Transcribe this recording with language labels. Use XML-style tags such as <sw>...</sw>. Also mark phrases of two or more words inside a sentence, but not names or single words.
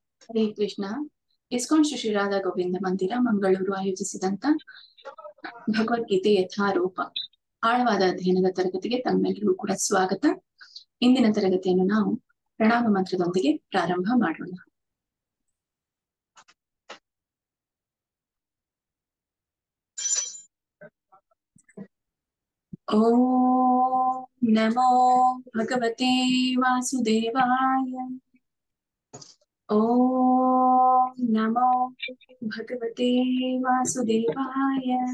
<kn>ಹರೇ ಕೃಷ್ಣ. ಇಸ್ಕಾನ್ ಶ್ರೀ ರಾಧಾ ಗೋವಿಂದ ಮಂದಿರ ಮಂಗಳೂರು ಆಯೋಜಿಸಿದಂತ ಭಗವದ್ಗೀತೆ ಯಥಾರೂಪ ಆಳವಾದ ಅಧ್ಯಯನದ ತರಗತಿಗೆ ತಮ್ಮೆಲ್ಲರಿಗೂ ಕೂಡ ಸ್ವಾಗತ. ಇಂದಿನ ತರಗತಿಯನ್ನು ನಾವು ಪ್ರಣಾಮ ಮಂತ್ರದೊಂದಿಗೆ ಪ್ರಾರಂಭ ಮಾಡೋಣ.</kn> <sa>ಓಂ ನಮೋ ಭಗವತೆ ವಾಸುದೇವಾಯ. ಓಂ ನಮೋ ಭಗವತೆ ವಾಸುದೇವಾಯ.</sa>